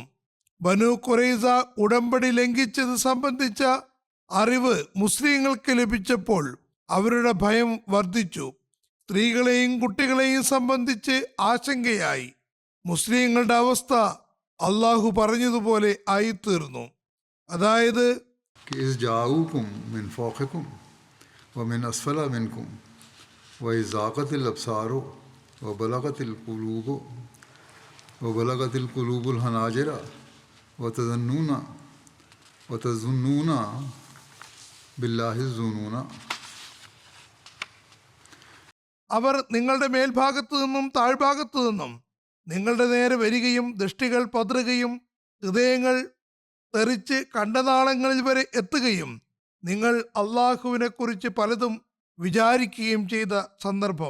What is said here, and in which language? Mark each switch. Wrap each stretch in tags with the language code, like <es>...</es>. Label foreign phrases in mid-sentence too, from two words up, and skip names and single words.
<ml>ബനു ഖുറൈസ ഉടമ്പടി ലംഘിച്ചത് സംബന്ധിച്ച അറിവ് മുസ്ലിങ്ങൾക്ക് ലഭിച്ചപ്പോൾ അവരുടെ ഭയം വർദ്ധിച്ചു. സ്ത്രീകളെയും കുട്ടികളെയും സംബന്ധിച്ച് ആശങ്കയായി. മുസ്ലിങ്ങളുടെ അവസ്ഥ അള്ളാഹു പറഞ്ഞതുപോലെ ആയിത്തീർന്നു. അതായത്</ml> <ar>كي إذ جاءوكم من فوقكم ومن أسفل منكم وإذ زاغت الأبصار وبلغت القلوب الحناجر وتظنون بالله الظنونا.</ar> <ml>അവർ നിങ്ങളുടെ മേൽഭാഗത്തു നിന്നും താഴ്ഭാഗത്തു നിന്നും നിങ്ങളുടെ നേരെ വരികയും ദൃഷ്ടികൾ പതറുകയും ഹൃദയങ്ങൾ തെറിച്ച് കണ്ടനാളങ്ങളിൽ വരെ എത്തുകയും നിങ്ങൾ അള്ളാഹുവിനെ കുറിച്ച് പലതും വിചാരിക്കുകയും ചെയ്ത സന്ദർഭം.</ml>